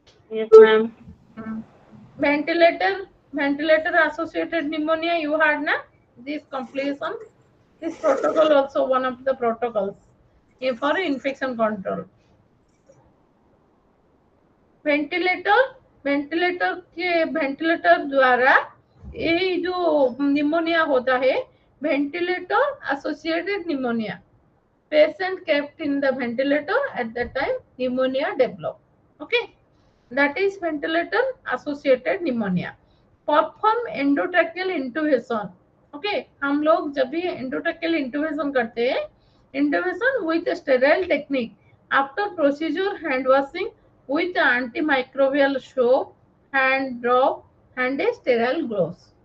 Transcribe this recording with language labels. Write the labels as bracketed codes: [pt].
[en] Yes, ma'am. Hmm. Ventilator associated pneumonia you had na, this completion, this protocol also one of the protocols for infection control. [hi] Ventilator ventilator के ventilator द्वारा ये जो pneumonia होता है, ventilator associated pneumonia, [en] patient kept in the ventilator at that time pneumonia develop. Okay, that is ventilator associated pneumonia. Perform endotracheal intubation. Okay, [hi] हम लोग जब भी [en] endotracheal intubation [hi] करते हैं, [en] intubation with a sterile technique after procedure hand washing with antimicrobial soap, hand drop and a sterile gloves.